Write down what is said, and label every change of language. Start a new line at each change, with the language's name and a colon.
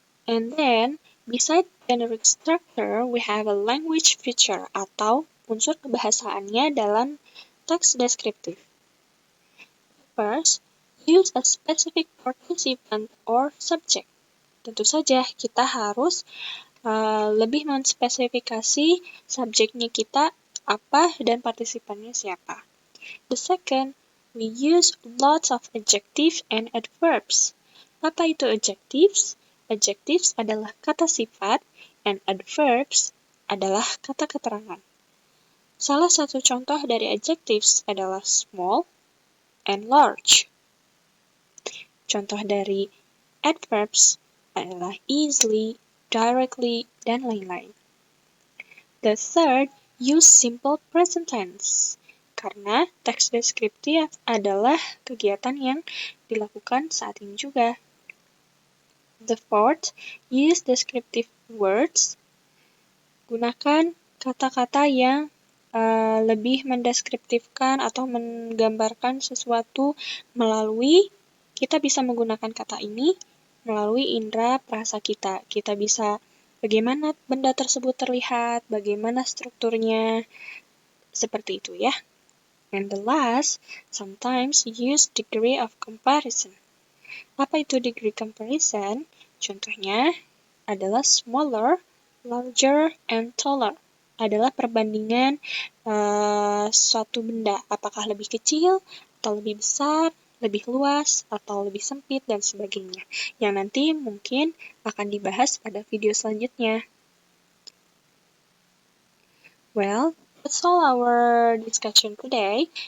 English: And then, beside generic structure, we have a language feature
Indonesian: atau unsur kebahasaannya dalam teks deskriptif.
English: First, use a specific participant or subject.
Indonesian: Tentu saja kita harus lebih menspesifikasi subjeknya kita apa dan partisipannya siapa.
English: The second, we use lots of adjectives and adverbs.
Indonesian: Apa itu adjectives? Adjectives adalah kata sifat and adverbs adalah kata keterangan. Salah satu contoh dari adjectives adalah small and large. Contoh dari adverbs adalah easily, directly, dan lain-lain.
English: The third, use simple present tense.
Indonesian: Karena teks deskriptif adalah kegiatan yang dilakukan saat ini juga.
English: The fourth, use descriptive words.
Indonesian: Gunakan kata-kata yang lebih mendeskriptifkan atau menggambarkan sesuatu melalui, kita bisa menggunakan kata ini melalui indera perasa kita. Kita bisa bagaimana benda tersebut terlihat, bagaimana strukturnya, seperti itu ya.
English: And the last, sometimes use degree of comparison.
Indonesian: Apa itu degree comparison? Contohnya adalah smaller, larger, and taller. Adalah perbandingan suatu benda, apakah lebih kecil atau lebih besar, lebih luas, atau lebih sempit, dan sebagainya. Yang nanti mungkin akan dibahas pada video selanjutnya.
English: Well, that's all our discussion today.